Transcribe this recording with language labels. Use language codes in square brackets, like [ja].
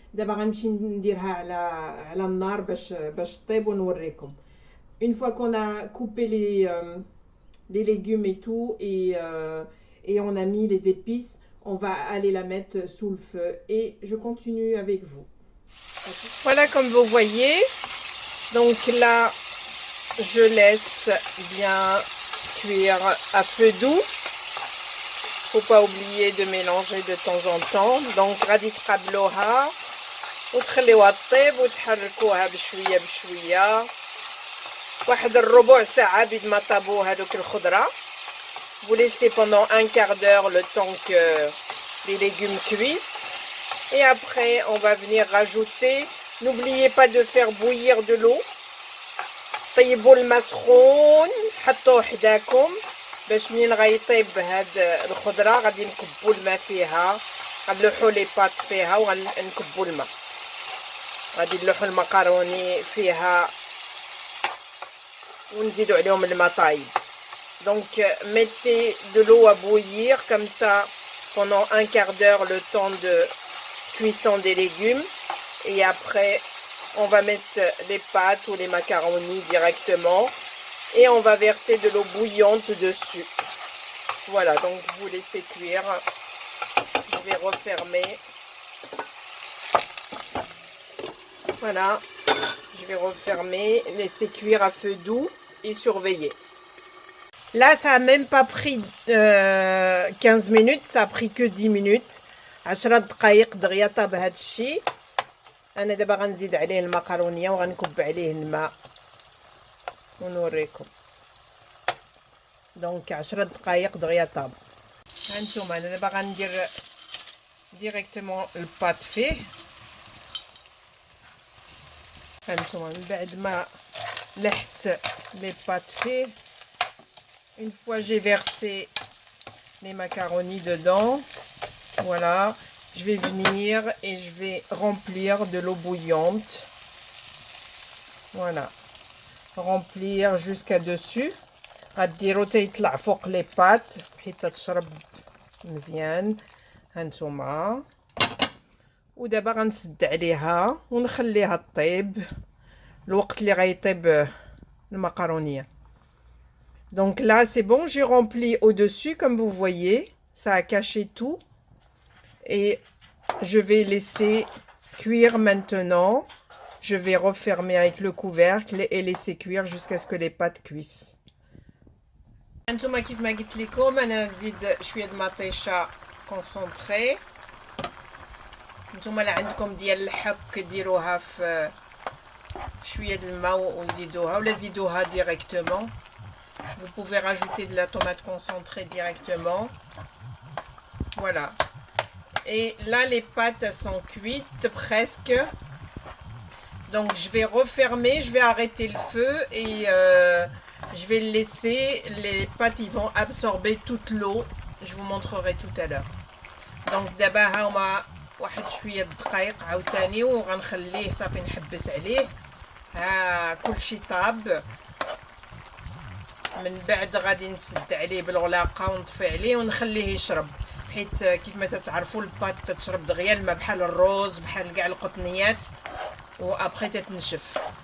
[ar] دابا غنمشي نديرها على النار باش طيب ونوريكم. [fr] Une fois qu'on a coupé les légumes et tout et on a mis les épices, on va aller la mettre sous le feu et je continue avec vous. Voilà, comme vous voyez, donc là je laisse bien cuire à feu doux. Faut pas oublier de mélanger de temps en temps. [ar] Donc غادي تقابلوها وتخليوها طيب وتحركوها بشويه بشويه واحد الربع ساعه بيد ما طابو هذوك الخضره. [fr] Vous laissez pendant un quart d'heure le temps que les légumes cuisent. Et après, on va venir rajouter. N'oubliez pas de faire bouillir de l'eau. [ar] طيبوا الماء سخون حطوه حداكم باش منين غيطيب هاد الخضره غادي نكبوا الماء فيها، غنلوحوا لي بات فيها وغنكبوا الماء، غادي نلوحوا المكروني فيها ونزيدوا عليهم الماء طايب. [fr] Donc mettez de l'eau à bouillir comme ça pendant un quart d'heure, le temps de cuisson des légumes, et après on va mettre les pâtes ou les macaronis directement et on va verser de l'eau bouillante dessus. Voilà, donc vous laissez cuire. Je vais refermer. Voilà, je vais refermer, laisser cuire à feu doux et surveiller. Là, ça a même pas pris 15 minutes, ça a pris que 10 minutes. [ar] 10 دقائق دغيا طاب هاد الشيء. انا دابا غنزيد عليه المكرونيه وغنكب عليه الماء ونوريكم. دونك 10 دقائق دغيا طاب. هانتوما انا دابا غندير ديريكتومون الباط فيه. هانتوما من بعد ما لحت لي بات فيه. [fr] Une fois j'ai versé les macaronis dedans, voilà, je vais venir et je vais remplir de l'eau bouillante. Voilà, remplir jusqu'à dessus. [ar] غديرو تيطلع فوق لي بات حيت تشرب مزيان. هانتوما ودابا غنسد عليها ونخليها طيب الوقت اللي غيطيب المكرونيه. [fr] Donc là c'est bon, j'ai rempli au-dessus comme vous voyez, ça a caché tout et je vais laisser cuire maintenant. Je vais refermer avec le couvercle et laisser cuire jusqu'à ce que les pâtes cuissent. [ar] انتما كيف ما قلت لكم انا نزيد شويه د مطيشه كونسونطري. نتوما اللي عندكم ديال الحك ديروها في شويه د الماء وزيدوها ولا زيدوها ديريكتومون. [fr] Vous pouvez rajouter de la tomate concentrée directement. Voilà. Et là, les pâtes elles sont cuites presque. Donc, je vais refermer, je vais arrêter le feu et je vais le laisser. Les pâtes, ils vont absorber toute l'eau. Je vous montrerai tout à l'heure. Donc, d'abord, [ar] هما واحد شوية دقائق عاوتاني وغنخليه صافي نحبس عليه. ها كلشي طاب. من بعد غادي نسد عليه بالغلاقه ونطفي عليه ونخليه يشرب، حيت كيف ما تتعرفوا الباط تتشرب دغيا الماء بحال الروز بحال كاع القطنيات وابخي تتنشف.